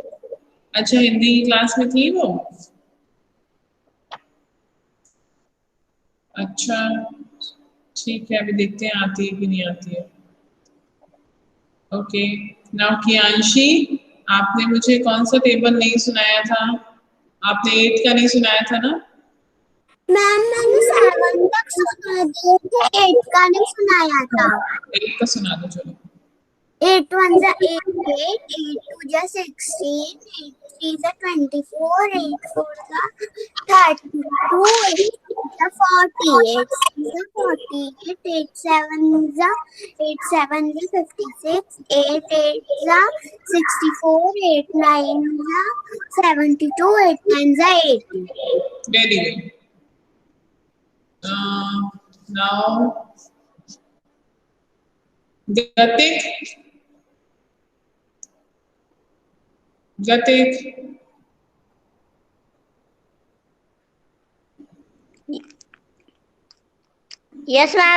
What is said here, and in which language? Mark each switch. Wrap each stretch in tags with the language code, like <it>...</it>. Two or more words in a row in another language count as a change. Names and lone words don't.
<hi>अच्छा, हिंदी की क्लास में थी वो. अच्छा, ठीक है, अभी देखते हैं आती है कि नहीं आती है. ओके. नाउ कियांशी, आपने मुझे कौन सा टेबल नहीं सुनाया था? आपने 8 का नहीं सुनाया था ना? मैम मैंने 7 तक सुना दिए थे, 8 का नहीं सुनाया था. 8 का सुना दो चलो. 8 1 जा 8, 8 2 जा 16, 8 3 जा 24, 8 4 जा 32, 8 जा 40, 8 6 जा 48, 8 7 जा 56, 8 8 जा 64, 8 9 जा 72, 8 9 जा 80.</hi> <en>Very good. Now गतिक, गतिक. Yes, ma'am.</en>